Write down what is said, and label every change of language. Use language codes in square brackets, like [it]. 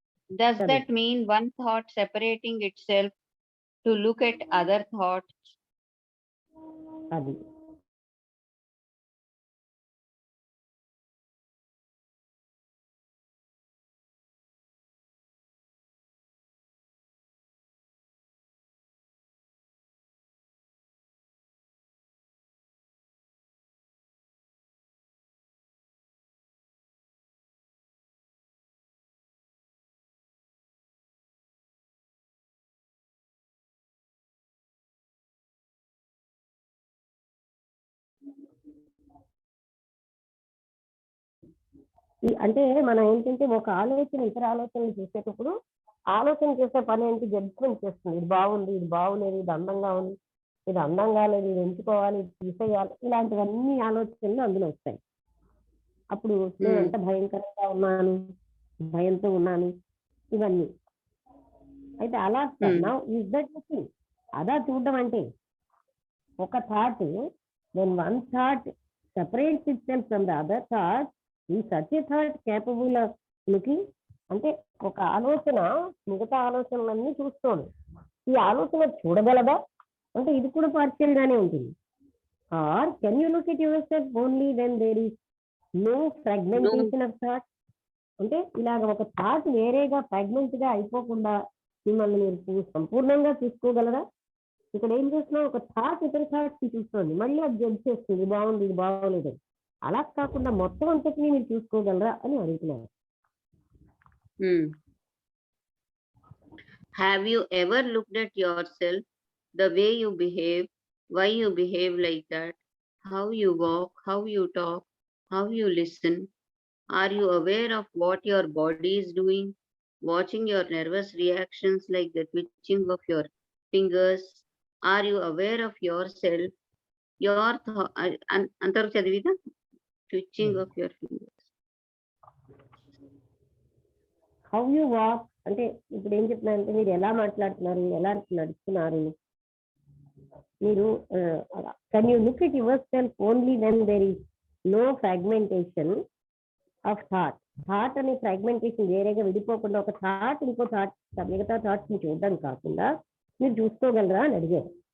[en] does that mean one thought separating itself to look at other thoughts? [te] అది అంటే మనం ఏంటంటే ఒక ఆలోచన ఇతర ఆలోచనలు చేసేటప్పుడు ఆలోచన చేసే పని ఏంటి? జడ్జ్మెంట్ చేస్తుంది. ఇది బాగుంది, ఇది బాగులేదు, ఇది అందంగా ఉంది, ఇది అందంగా లేదు, ఇది ఎంచుకోవాలి, ఇది తీసేయాలి, ఇలాంటివన్నీ ఆలోచనలు అందులో వస్తాయి. అప్పుడు నేను ఎంత భయంకరంగా ఉన్నాను, భయంతో ఉన్నాను, ఇవన్నీ. అయితే అలా [en] Is that thing? [te] అదా చూడడం అంటే ఒక [en] Thought, when one thought separates itself from the other thought, is such a thought capable of looking? [te] అంటే ఒక ఆలోచన మిగతా ఆలోచనలన్నీ చూస్తోంది, ఈ ఆలోచన చూడగలదా అంటే ఇది కూడా పార్షియల్ గానే ఉంటుంది. [en] Or can you look at yourself only when there is no fragmentation of thought? [te] అంటే ఇలాగ ఒక థాట్ వేరేగా ఫ్రాగ్మెంట్ గా అయిపోకుండా మిమ్మల్ని మీరు సంపూర్ణంగా చూసుకోగలరా? ఇక్కడ ఏం చేస్తున్నావు? ఒక థాట్ ఇతర థాట్స్ చూస్తుంది, మళ్ళీ అది జడ్జ్ చేస్తుంది, బాగుంది, ఇది బాగోలేదు. అలా కాకుండా మొత్తం అంతటినీ మీరు చూసుకోగలరా అని అడుగుతున్నారు. [en] Have you ever looked at yourself, the way you behave, why you behave like that, how you walk, how you talk, how you listen? Are you aware of what your body is doing, watching your nervous reactions like the twitching of your fingers? Are you aware of yourself, your [te] antaru chadivida [en] twitching of your fingers? How you walk [te] అంటే ఇప్పుడు ఏం చెప్తున్నారంటే మీరు ఎలా మాట్లాడుతున్నారు, ఎలా నడుస్తున్నారు, మీరు [en] Can you look at yourself only when there is no fragmentation of thought? [te] Thought అనే ఫ్రాగ్మెంటేషన్ వేరేగా విడిపోకుండా ఒక థాట్ ఇంకో థాట్ మిగతా థాట్స్ ని చూడడం కాకుండా మీరు చూసుకోగలరా అని అడిగారు.